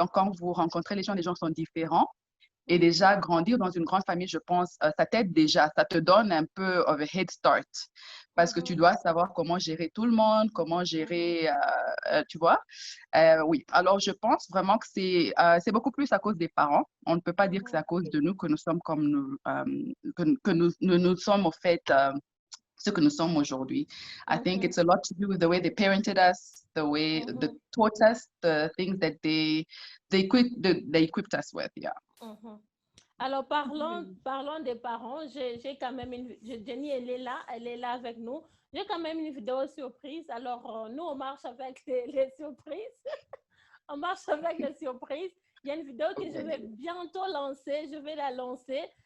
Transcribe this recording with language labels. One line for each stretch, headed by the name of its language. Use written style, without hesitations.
French: Donc, quand vous rencontrez les gens sont différents. Et déjà, grandir dans une grande famille, je pense, ça t'aide déjà, ça te donne un peu
English: of a head start
French: parce que tu dois savoir comment gérer tout le monde, comment gérer, tu vois. Oui, alors je pense vraiment que c'est beaucoup plus à cause des parents. On ne peut pas dire que c'est à cause de nous que nous sommes comme nous, que nous sommes au fait ce que nous sommes aujourd'hui.
English: I think it's a lot to do with the way they parented us, the way they taught us, the things that they equipped us with, yeah.
French: Alors, parlons des parents. J'ai quand même Jenny, elle est là avec nous. J'ai quand même une vidéo surprise. Alors, nous, on marche avec les surprises. On marche avec les surprises. Il y a une vidéo que je vais bientôt lancer. Je vais la lancer.